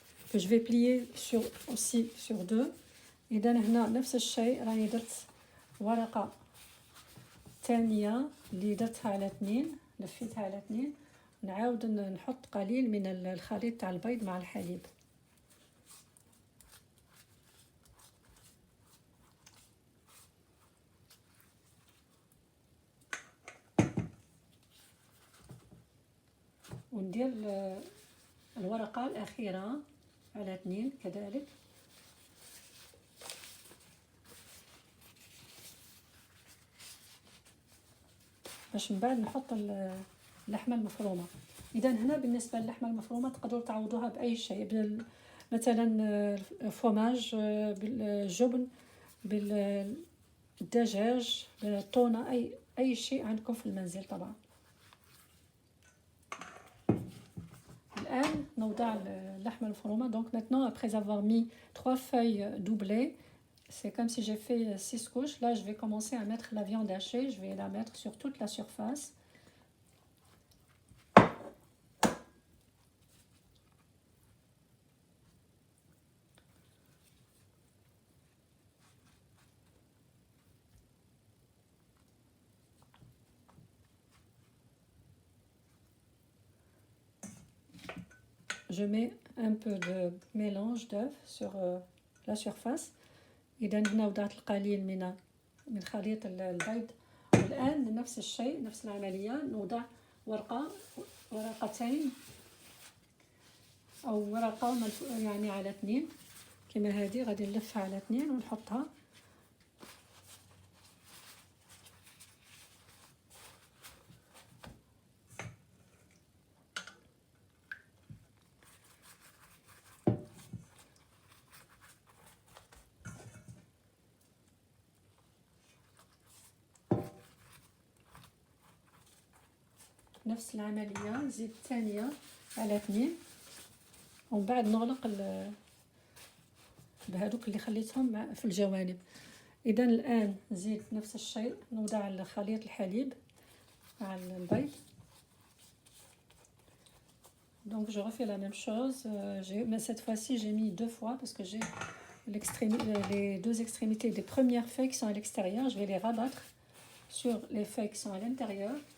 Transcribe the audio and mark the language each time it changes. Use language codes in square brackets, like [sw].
[fr] que je vais plier sur deux. [ar] إذا هنا نفس الشيء راني درت ورقة ثانية اللي درتها على 2، لفيتها على 2، نعاود نحط قليل من الخليط تاع البيض مع الحليب. وندير الورقة الأخيرة على 2 كذلك. باش من بعد نحط اللحمة المفرومة. إذا هنا بالنسبة للحمة المفرومة تقدروا تعوضوها بأي شيء، مثلا فوماج، بالجبن، بالدجاج، بالطونة، أي شيء عندكم في المنزل طبعا. الآن نوضع اللحمة المفرومة. [fr] Donc maintenant, après avoir mis 3 feuilles doublées, c'est comme si j'ai fait 6 couches. Là, je vais commencer à mettre la viande hachée. Je vais la mettre sur toute la surface. je mets un peu de mélange d'œuf sur la surface. [ar] إذا هنا وضعت القليل من خليط البيض. والآن نفس الشيء، نفس العملية، نوضع ورقتين أو ورقة يعني على 2 كما هذه، غادي نلفها على 2 ونحطها. نفس العملية نزيد الثانية على 2 ومن بعد نغلق بهذوك اللي خليتهم في الجوانب. إذا الآن نزيد نفس الشيء، نوضع خليط الحليب مع البيض. [fr] Donc je refais la même chose, mais cette fois-ci j'ai mis 2 fois parce que j'ai les 2 extrémités des premières feuilles qui sont à l'extérieur. Je vais les rabattre sur les feuilles qui sont à l'intérieur.